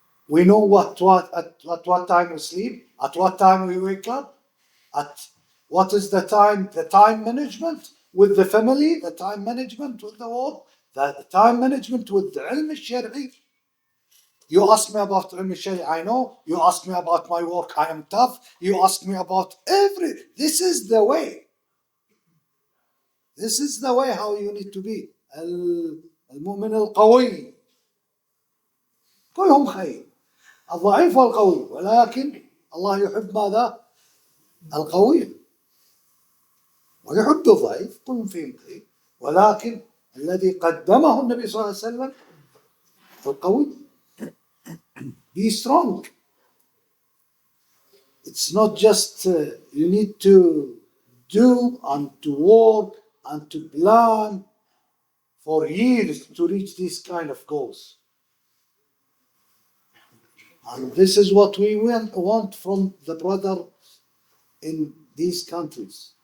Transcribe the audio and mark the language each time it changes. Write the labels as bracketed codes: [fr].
[en] We know at what time we sleep, at what time we wake up, at what is the time management with the family, the time management with the work, the time management with the ilm al-shari. You ask me about ilm al-shari, I know. You ask me about my work, I am tough. You ask me about this is the way. This is the way how you need to be. [ar] المؤمن القوي كلهم خير الضعيف والقوي ولكن الله يحب ماذا؟ القوي ويحب الضعيف كلهم فيهم خير ولكن الذي قدمه النبي صلى الله عليه وسلم القوي. [en] Be strong. It's not just you need to do and to work and to plan for years to reach these kind of goals. And this is what we want from the brother in these countries.